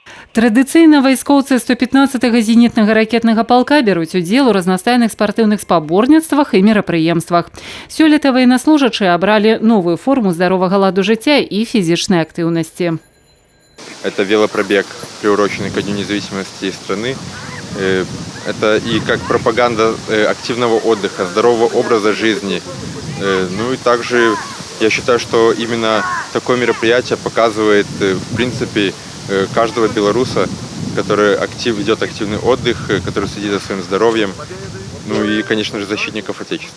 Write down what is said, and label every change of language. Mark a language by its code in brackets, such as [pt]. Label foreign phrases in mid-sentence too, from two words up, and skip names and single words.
[be] Традыцыйна вайскоўцы 115-го зенітнага ракетнага палка бяруць удзел у разнастайных спартыўных спаборніцтвах і мерапрыемствах. Сёлета военнослужачыя абралі новую форму здаровага ладу жыцця і фізічнай актыўнасці. [ru] Это велопробег, приуроченный ко Дню независимости страны. Это и как пропаганда активного отдыха, здорового образа жизни. Ну и также я считаю, что именно такое мероприятие показывает, в принципе, каждого белоруса, который ведет активный отдых, который следит за своим здоровьем, ну и, конечно же, защитников Отечества.